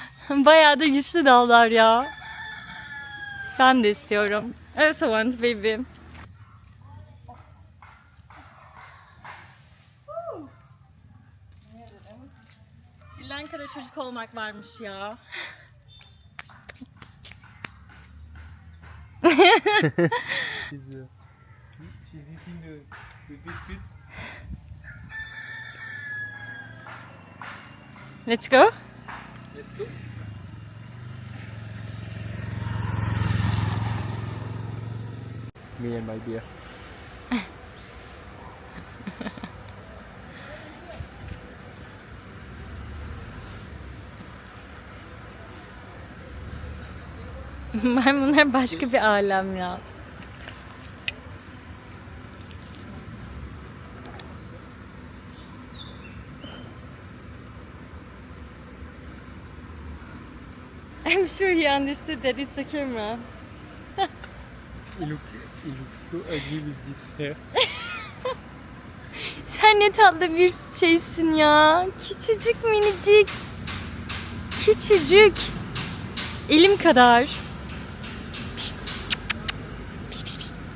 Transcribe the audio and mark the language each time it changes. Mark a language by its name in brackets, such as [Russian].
[Turkish] Bayağı da güçlü dallar ya. Ben de istiyorum. [English] I also want baby. [Turkish] Sri Lanka'da çocuk olmak varmış ya. [English] She's eating the biscuits. Let's go. Let's go. Me and my beer. [Turkish] Maymunlar başka bir alem ya. [English] I'm sure he understood that it's a camera. He looks so ugly with this hair. [Turkish] Sen ne tatlı bir şeysin ya. Küçücük minicik. Küçücük. Elim kadar. Pişt. Pişt pişt pişt.